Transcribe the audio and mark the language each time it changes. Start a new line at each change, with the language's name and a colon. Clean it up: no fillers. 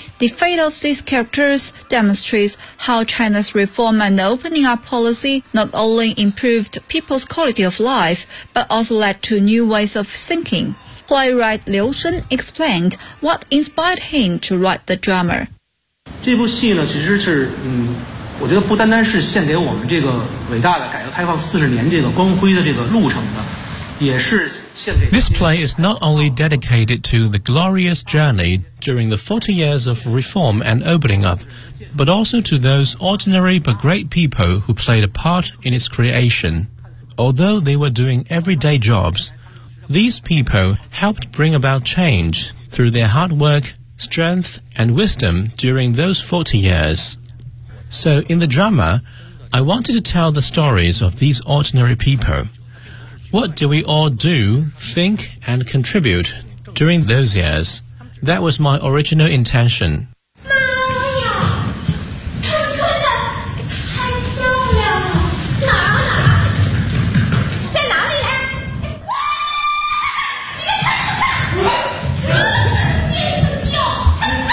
English: The fate of these characters demonstrates how China's reform and opening up policy not only improved people's quality of life, but also led to new ways of thinking. Playwright Liu Shen explained what inspired him to write the drama.
Chinese: 这部戏呢，其实是我觉得不单单是献给我们这个伟大的改革开放四十年这个光辉的这个路程的，也是。
English: This play is not only dedicated to the glorious journey during the 40 years of reform and opening up, but also to those ordinary but great people who played a part in its creation. Although they were doing everyday jobs, these people helped bring about change through their hard work, strength, and wisdom during those 40 years. So in the drama, I wanted to tell the stories of these ordinary people. What do we all do, think, and contribute during those years? That was my original intention.
Chinese: 妈呀，他们穿的太漂亮了，哪儿哪儿，在哪里？哇，你看他们看，哇，你自己哦，他咋